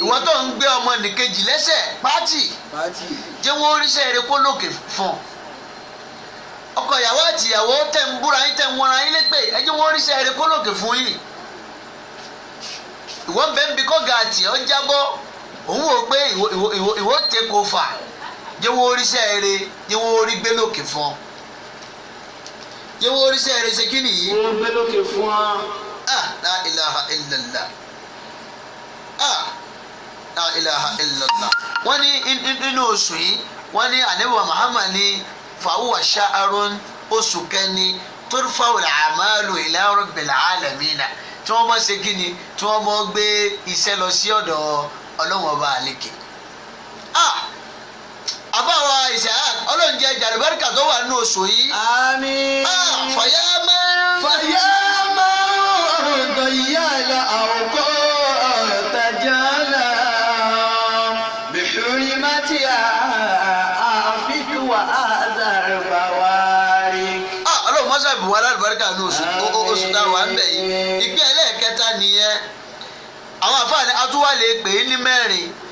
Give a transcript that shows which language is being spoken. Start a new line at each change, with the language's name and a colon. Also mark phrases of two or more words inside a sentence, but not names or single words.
Yoruba: Ìwọ tó ń gbé ọmọ nìkejì lẹ́sẹ̀, pátì. Pátì. Jẹ́ wọ́n ríṣẹ́ rere kó lókè fún ọ. Ọkọ ìyàwó àti ìyàwó tẹ̀ ń búra yín, tẹ̀ ń wọra yín lépè, ẹ jẹ́ wọ́n ríṣẹ́ rere kó lókè fún yín. Ìwọ ń bẹ ń bi kọ́ ga àti ọ jábọ́, òun wò pé ìwọ, ìwọ, ìwọ, ìwọ
English: take over.
Yoruba: Jẹ́ wọ́n ríṣẹ́ rere, jẹ́ wọ́n rí gbé lókè fún ọ. Jẹ́ wọ́n ríṣẹ́ rere ṣe kí nìyí? Wọ́n gbé lókè fún wa.
Arabic: Ah, لا إله إلا الله. Ah, لا إله إلا الله.
Yoruba: Wọ́n ní in-, in-, nínú oṣù yìí, wọ́n ní Ànábì wa Muhammad ní
Arabic: فهو شهر,
Yoruba: oṣù kẹni,
Arabic: ترفع الأعمال إلى رب العالمين.
Yoruba: Tí wọ́n bá ṣe kí ni? Tí wọ́n bá gbé iṣẹ́ lọ sí ọ̀dọ̀ Ọlọ́run Ọba àlekè. Ah! Àbá wa Ishaq, Ọlọ́run jẹ́ jàlùbáríkà tó wà nínú oṣù yìí. Àmín. Ah, fàyà máa ń
Arabic: فيا من ضيع الأوقات جالا بحرمتها أعفك وأذر بوارك.
Yoruba: Ah, Ọlọ́run mọ́sá bù wá lálùbáríkà nínú oṣù, o-, o-, oṣù tá a wà ń bẹ̀ yìí. Àmín. Ìpín ẹlẹ́ẹ̀kẹta nìyẹn. Àwọn àfáà ni a tún wà lè pè é ní mẹ́rin,